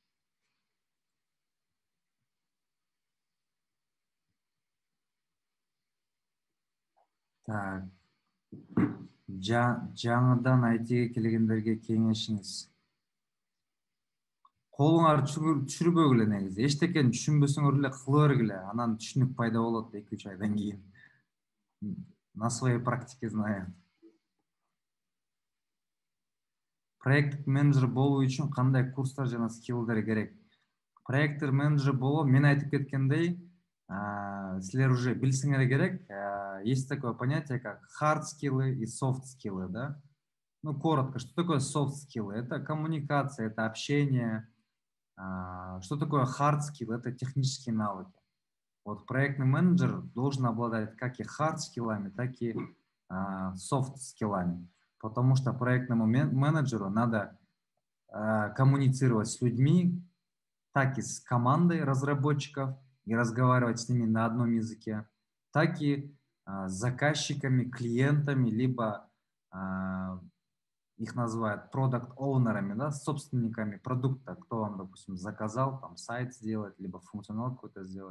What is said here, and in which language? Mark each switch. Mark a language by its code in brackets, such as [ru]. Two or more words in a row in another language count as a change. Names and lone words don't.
[ru] Так. [ky] Жаңыдан айтыга келгендерге кеңешиңиз. Колуңар түшүрбөгүлө негизи. Эчтекени түшүнбөсөңөр эле кыла бергиле. Анан түшүнүк пайда болот 2-3 айдан кийин. [ru] На своей практике знаю. Проект менеджер [ky] болуу үчүн кандай курстар жана скиллдер керек? [ru] Проект менеджер [ky] болуу, мен айтып кеткендей, силер уже билсеңер керек. [ru] Есть такое понятие, как [en] hard skills [ru] и [en] soft skills, [ru] да? Ну, коротко, что такое [en] soft skills? [ru] Это коммуникация, это общение. Что такое [en] hard skill? [ru] Это технические навыки. Вот проектный менеджер должен обладать как и хард-скиллами, так и софт-скиллами. Потому что проектному менеджеру надо коммуницировать с людьми, так и с командой разработчиков и разговаривать с ними на одном языке, так и с заказчиками, клиентами, либо их называют продакт-оунерами, да, собственниками продукта, кто вам, допустим, заказал там сайт сделать, либо функционал какой-то сделать.